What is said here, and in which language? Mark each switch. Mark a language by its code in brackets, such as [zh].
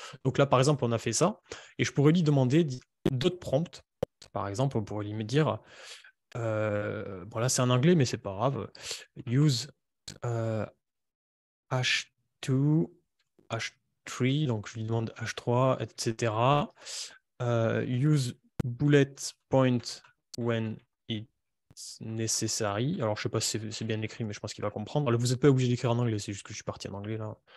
[fr] Donc là, par exemple, on a fait ça, et je pourrais lui demander d'autres prompts. Par exemple, on pourrait lui dire bon, là, c'est en anglais, mais c'est pas grave. [en] Use H2, [fr] H3, donc je lui demande H3, etc. [en] Use bullet point when it's necessary. [fr] Alors, je sais pas si c'est bien écrit, mais je pense qu'il va comprendre. Alors, vous n'êtes pas obligé d'écrire en anglais, c'est juste que je suis parti en anglais là.